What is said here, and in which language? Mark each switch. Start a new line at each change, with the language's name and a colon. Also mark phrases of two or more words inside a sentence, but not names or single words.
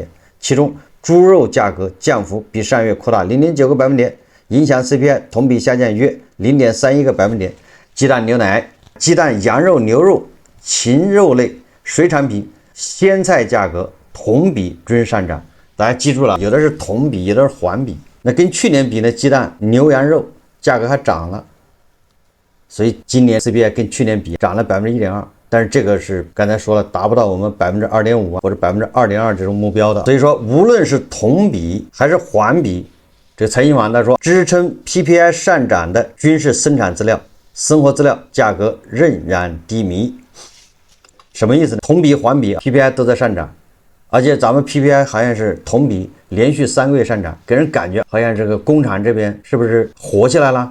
Chinese: 其中豬肉價格降幅比上月擴大 0.9個百分點，影響 CPI 同比下降約 0.31個百分點。雞蛋、牛奶、雞蛋、羊肉、牛肉、禽肉類水產品、鮮菜價格同比均上漲。大家記住了，有的是同比，有的是环比。那跟去年比呢，鸡蛋、牛羊肉價格還漲了，所以今年 CPI 跟去年比漲了 1.2%， 但是這個是剛才說了，達不到我們 2.5% 或者 2.2% 這種目標的。所以說，無論是同比還是環比，這個財新網他說，支撐 PPI 上漲的均是生產資料、生活資料價格仍然低迷。什麼意思呢？同比、環比 PPI 都在上漲，而且咱們 PPI 好像是同比連續3個月上漲，給人感覺好像这個工廠這邊是不是活起來了？